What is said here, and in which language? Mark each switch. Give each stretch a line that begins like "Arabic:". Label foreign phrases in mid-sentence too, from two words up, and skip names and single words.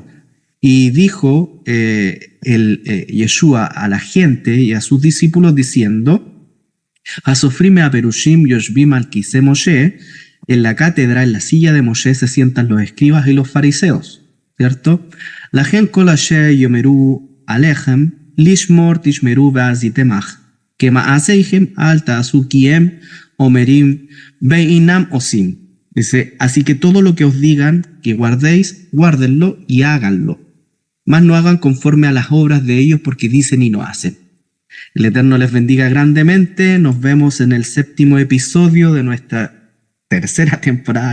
Spanish: Y dijo Yeshua a la gente y a sus discípulos diciendo:
Hebrew: הסופרים והפרושים יושבים על כסא משה.
Spanish: En la cátedra, en la silla de Moshe, se sientan los escribas y los fariseos, ¿cierto? La gente
Hebrew: כל אשר יאמרו אליכם לשמור תשמרו ועשיתם ומעשיהם אל תעשו כי הם אומרים ואינם עושים.
Spanish: Dice: así que todo lo que os digan que guardéis, guárdenlo y háganlo. Más no hagan conforme a las obras de ellos, porque dicen y no hacen. El Eterno les bendiga grandemente. Nos vemos en el 7º episodio de nuestra 3ª temporada.